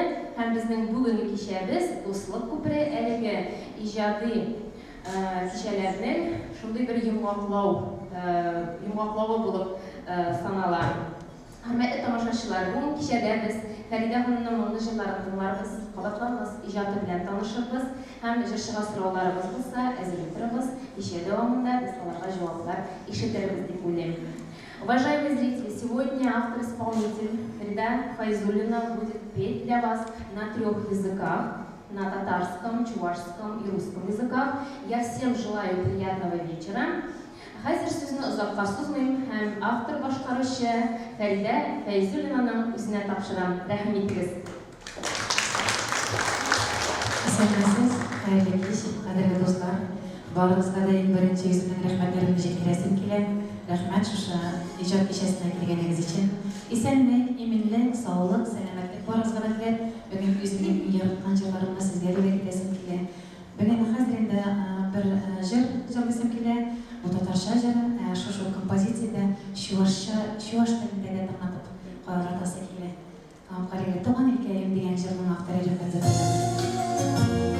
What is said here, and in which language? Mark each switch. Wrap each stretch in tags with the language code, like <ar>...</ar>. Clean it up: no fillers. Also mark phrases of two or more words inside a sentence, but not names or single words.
<tt>Һәм безнең бүгенге кичәбез дуслык күпере әлеге иҗади кичәләрнең шундый бер йомгаклавы булып санала. Хөрмәтле тамашачылар, бүгенге кичәдә без Фәридә ханымның моңлы җырларын тыңларбыз, кабатланбыз, иҗаты белән танышырбыз һәм җырчыга сорауларыбыз булса, әзерлек торабыз. Кичә дәвамында без аларга җаваплар ишетербез дип уйлыйм.</tt> <ru>Уважаемые зрители, сегодня автор-исполнитель Фарида Файзуллина будет петь для вас на 3 языках, на татарском, чувашском и русском языках. Я всем желаю приятного вечера.</ru> <tt>Хәзер сүзне озакка сузмыйм һәм автор башкаручы Фәридә Фәйзуллинаның үзенә тапшырам. Рәхим итегез. Исәнмесез, хәерле кич, кадерле дуслар. Барыгызга да иң беренче үземнең рәхмәтләремне җиткерәсем килә. Рәхмәт шушы иҗат кичәсенә килгәнегез өчен. Исәнлек, иминлек, саулык, сәламәтлек барыгызга да теләп, бүген үземнең яраткан җырларымны сезгә дә әйтәсем килә. Бүген хәзер инде бер җыр җырлыйсым килә. Bu tatarcha җыры, шушы композициядә чуаш телендә тыңлатып каратасы килә. Карыйга туган илкәем дигән җырның авторы Рәфәт Зәбиров.</tt>